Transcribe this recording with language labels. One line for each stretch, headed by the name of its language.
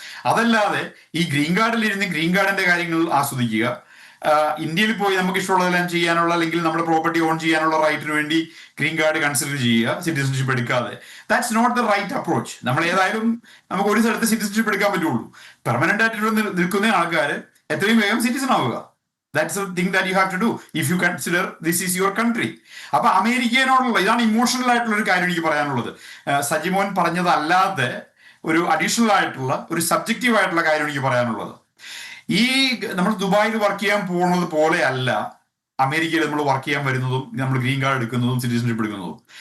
Malayalam: അതല്ലാതെ ഈ ഗ്രീൻ കാർഡിൽ ഇരുന്ന് ഗ്രീൻ കാർഡിന്റെ കാര്യങ്ങൾ ആസ്വദിക്കുക, ഇന്ത്യയിൽ പോയി നമുക്ക് ഇഷ്ടമുള്ളതെല്ലാം ചെയ്യാനുള്ള അല്ലെങ്കിൽ നമ്മുടെ പ്രോപ്പർട്ടി ഓൺ ചെയ്യാനുള്ള റൈറ്റിന് വേണ്ടി ഗ്രീൻ കാർഡ് കൺസിഡർ ചെയ്യുക, സിറ്റിസൺഷിപ്പ് എടുക്കാതെ,
English: That's not the right approach.
Malayalam: നമ്മൾ ഏതായാലും നമുക്ക് ഒരു സ്ഥലത്ത് സിറ്റിസൺഷിപ്പ് എടുക്കാൻ പറ്റുള്ളൂ. പെർമനന്റ് ആയിട്ട് നിൽക്കുന്ന ആൾക്കാർ എത്രയും വേഗം സിറ്റിസൺ ആവുക.
English: That's the thing that you have to do if you consider this is your country.
Malayalam: അപ്പൊ അമേരിക്കയോടുള്ള ഇതാണ് ഇമോഷണൽ ആയിട്ടുള്ള ഒരു കാര്യം എനിക്ക് പറയാനുള്ളത്. സജിമോൻ പറഞ്ഞതല്ലാതെ ഒരു അഡീഷണൽ ആയിട്ടുള്ള ഒരു സബ്ജക്റ്റീവ് ആയിട്ടുള്ള കാര്യം എനിക്ക് പറയാനുള്ളത്. ഈ നമ്മൾ ദുബായിൽ വർക്ക് ചെയ്യാൻ പോകുന്നത് പോലെ അല്ല അമേരിക്കയിൽ നമ്മൾ വർക്ക് ചെയ്യാൻ വരുന്നതും നമ്മൾ ഗ്രീൻ കാർഡ് എടുക്കുന്നതും സിറ്റിസൺഷിപ്പ് എടുക്കുന്നതും.